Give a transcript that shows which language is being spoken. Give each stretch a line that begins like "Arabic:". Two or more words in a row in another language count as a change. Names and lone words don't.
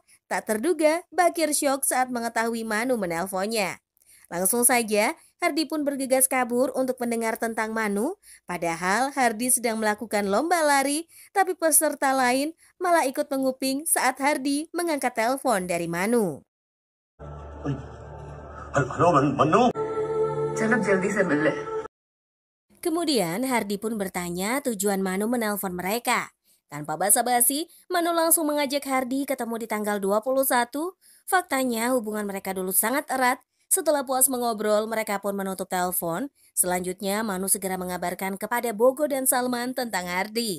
Indonesian: Tak terduga, Bakir syok saat mengetahui Manu menelponnya. Langsung saja, Hardy pun bergegas kabur untuk mendengar tentang Manu. Padahal Hardy sedang melakukan lomba lari, tapi peserta lain malah ikut menguping saat Hardy mengangkat telepon dari Manu.
Hindi: हेलो मन्नू। चल अब जल्दी से मिल ले।
Indonesian: Kemudian Hardy pun bertanya tujuan Manu menelpon mereka. Tanpa basa-basi, Manu langsung mengajak Hardy ketemu di tanggal 21. Faktanya hubungan mereka dulu sangat erat. Setelah puas mengobrol, mereka pun menutup telepon. Selanjutnya Manu segera mengabarkan kepada Bogo dan Salman tentang Hardy.